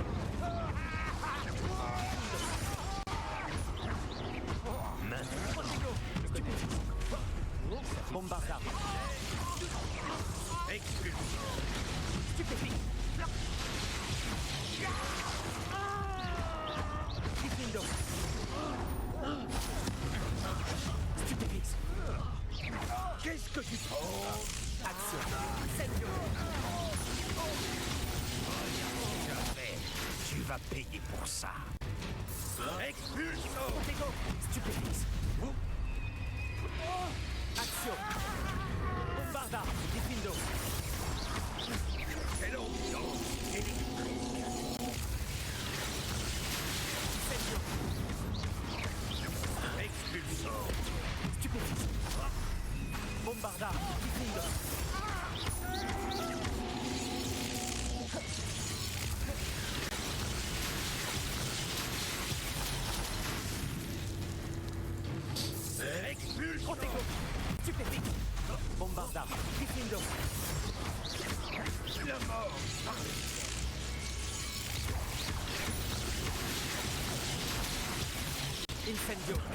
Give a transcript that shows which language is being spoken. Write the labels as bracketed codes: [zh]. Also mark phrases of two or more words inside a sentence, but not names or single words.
[fr] Bombarda. Stupéfix. Diffindo. Stupéfix. Qu'est-ce que tu fais? Action. Incendio. Tu vas payer pour ça. Expulso. Stupéfix. Action. Bombarda. Diffindo. Expulso. Stupéfix. Bombarda. Diffindo. Protego. Stupéfix. Bombarda. Diffindo. La mort. Incendio.